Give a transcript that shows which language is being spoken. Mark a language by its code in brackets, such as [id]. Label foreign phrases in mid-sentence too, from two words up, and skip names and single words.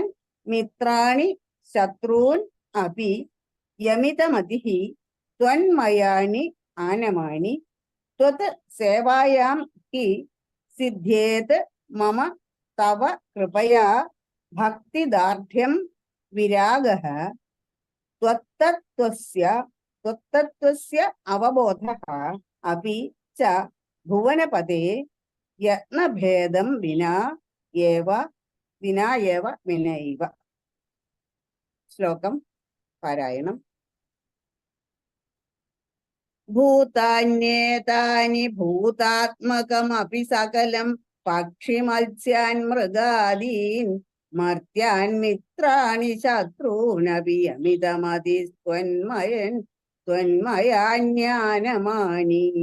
[sa] മിത്രാണി ശത്രൂൻ അപി യമിതമതിഃ ത്വന്മയാനി ആനമാനി ത്വത് സേവായാം ഹി സിദ്ധ്യേത് മമ തവ കൃപയാ ഭക്തിദാർഢ്യം വിരാഗഃ त्वत्तत्त्वस्य അവബോധഃ अपि च ഭുവനപദേ യത്നഭേദം വിനാ ഏവ വിനൈവ. [ml] ശ്ലോകം പാരായണം. [sa] ഭൂതാന്യേതാനി ഭൂതാത്മകമപി സകലം പക്ഷിമത്സ്യാൻ മൃഗാദീൻ മർത്യാൻ മിത്രാണി ശത്രൂനപി അമിതമതി ത്വന്മയാജ്ഞാനമാനി.